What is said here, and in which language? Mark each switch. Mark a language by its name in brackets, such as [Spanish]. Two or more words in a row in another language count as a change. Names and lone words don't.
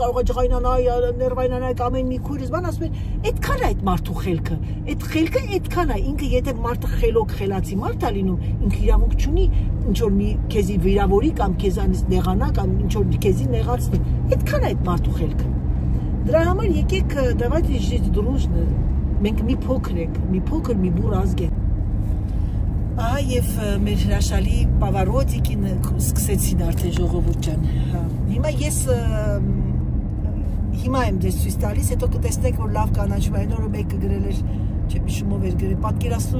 [Armenian] կարող եմ ջղայնանալ ներվայնանալ ամեն մի քույրս բան ասում են այդքան է այդ մարդու խելքը այդ խելքը այդքան է ինքը եթե մարդը խելոք խելացի մարդ է լինում ինքը իրավունք չունի ինչ որ մի քեզի վիրավորի կամ քեզանից նեղանա կամ ինչ որ քեզի նեղացնի այդքան է այդ մարդու խելքը դրա համար եկեք [Russian] давайте жить дружно [Armenian] մենք մի փոքր մի բուր ազգ ենք Ահա եւ մեր հրաշալի Պավարոտիկին սկսեցին արդեն ժողովուրդ ջան։ Հիմա ես հիմա եմ դες ցույց տալիս, հետո կտեսնեք որ լավ կանաչ այն օրը մեկը գրել էր, չէ՞ հիշումով էր գրել, պատկերացնում